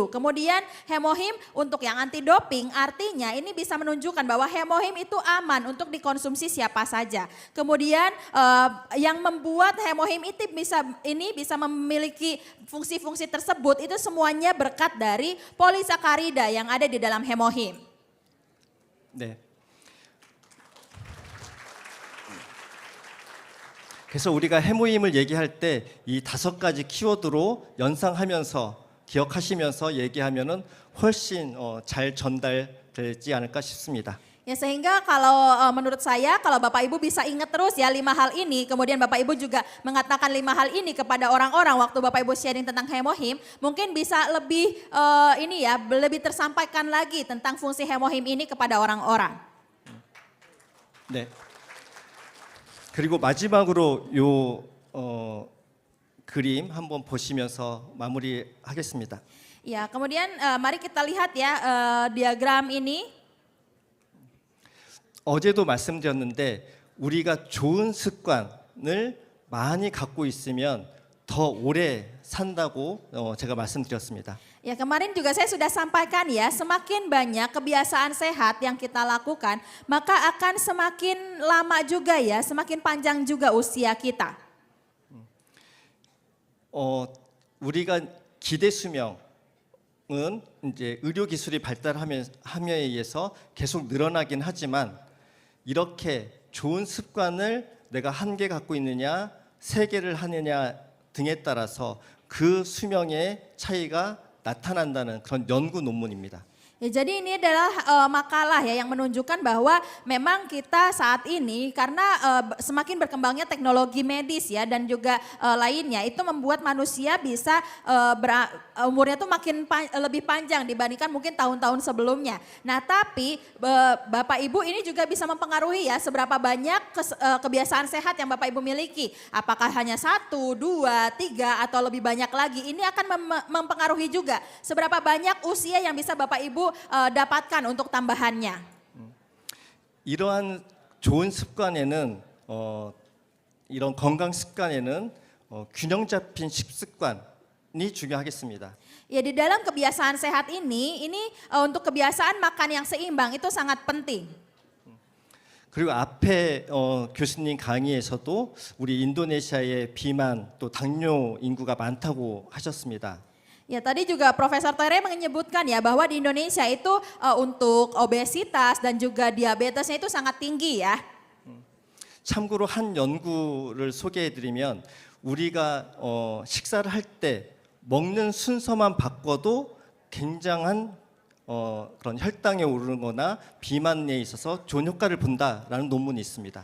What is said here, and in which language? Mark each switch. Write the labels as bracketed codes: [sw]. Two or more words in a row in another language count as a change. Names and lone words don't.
[id] Kemudian hemohim untuk yang anti doping artinya ini bisa menunjukkan bahwa hemohim itu aman untuk dikonsumsi siapa saja. Kemudian yang membuat hemohim itu bisa memiliki fungsi-fungsi tersebut itu semuanya berkat dari polisakarida yang ada di dalam hemohim. [ko] 네. 그래서 우리가 해모임을 얘기할 때 이 5가지 키워드로 연상하면서 기억하시면서 얘기하면은 훨씬 잘 전달되지 않을까 싶습니다. [id] Ya sehingga kalau menurut saya kalau Bapak Ibu bisa ingat terus ya 5 hal ini, kemudian Bapak Ibu juga mengatakan 5 hal ini kepada orang-orang waktu Bapak Ibu sharing tentang hemohim, mungkin bisa lebih lebih tersampaikan lagi tentang fungsi hemohim ini kepada orang-orang. [ko] 네. 그리고 마지막으로 요 그림 한번 보시면서 마무리하겠습니다. [id] Ya, kemudian mari kita lihat ya diagram ini. [ko] 어제도 말씀드렸는데 우리가 좋은 습관을 많이 갖고 있으면 더 오래 산다고 제가 말씀드렸습니다. [id] Ya kemarin juga saya sudah sampaikan ya, semakin banyak kebiasaan sehat yang kita lakukan, maka akan semakin lama juga ya, semakin panjang juga usia kita. [ko] 우리가 기대 수명은 이제 의료 기술이 발달함에 의해서 계속 늘어나긴 하지만 이렇게 좋은 습관을 내가 1개 갖고 있느냐, 3개를 하느냐 등에 따라서 그 수명의 차이가 나타난다는 그런 연구 논문입니다. [id] Ya, jadi ini adalah makalah ya yang menunjukkan bahwa memang kita saat ini karena semakin berkembangnya teknologi medis ya dan juga lainnya itu membuat manusia bisa umurnya tuh makin lebih panjang dibandingkan mungkin tahun-tahun sebelumnya. Nah tapi Bapak Ibu ini juga bisa mempengaruhi ya seberapa banyak kebiasaan sehat yang Bapak Ibu miliki. Apakah hanya 1, 2, 3 atau lebih banyak lagi. Ini akan mempengaruhi juga seberapa banyak usia yang bisa Bapak Ibu dapatkan untuk tambahannya. [ko] 이러한 좋은 습관에는 이런 건강 습관에는 균형 잡힌 식습관이 중요하겠습니다. [id] Ya di dalam kebiasaan sehat ini untuk kebiasaan makan yang seimbang itu sangat penting. [ko] 그리고 앞에 교수님 강의에서도 우리 인도네시아의 비만 또 당뇨 인구가 많다고 하셨습니다. [id] Ya tadi juga Profesor Tere menyebutkan ya bahwa di Indonesia itu untuk obesitas dan juga diabetesnya itu sangat tinggi ya. [ko] 참고로 한 연구를 소개해드리면 우리가 식사를 할 때 먹는 순서만 바꿔도 굉장한 그런 혈당에 오르거나 비만에 있어서 좋은 효과를 본다라는 논문이 있습니다.